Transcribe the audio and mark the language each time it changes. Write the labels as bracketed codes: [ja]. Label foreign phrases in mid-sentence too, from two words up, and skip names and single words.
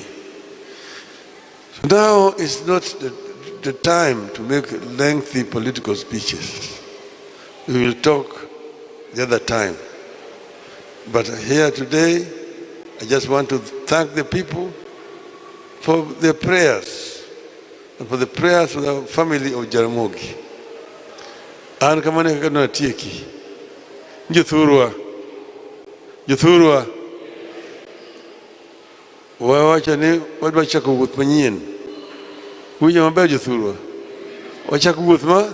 [en] So now is not the time to make lengthy political speeches. We will talk the other time. But here today, I just want to thank the people for their prayers and for the prayers of the family of Jaramogi. [luo] An kamane kakano atieki. Juthurwa. Wawacha ni wadwa chako wuoth manyien. Winjo maber Juthurwa. Wachako wuoth ma?